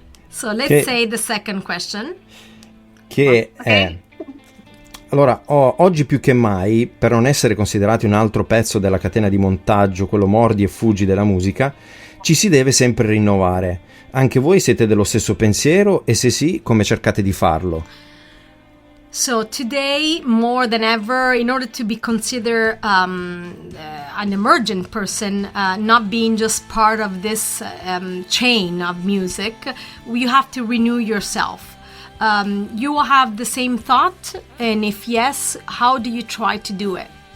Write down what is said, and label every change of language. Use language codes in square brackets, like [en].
[en] So let's say the second question. [it] Che è: allora, oggi più che mai, per non essere considerati un altro pezzo della catena di montaggio, quello mordi e fuggi della musica, ci si deve sempre rinnovare. Anche voi siete dello stesso pensiero, e se sì, come cercate di farlo? [en] So today, more than ever, in order to be considered an emergent person, not being just part of this chain of music, you have to renew yourself. You will have the same thought, and if yes, how do you try to do it?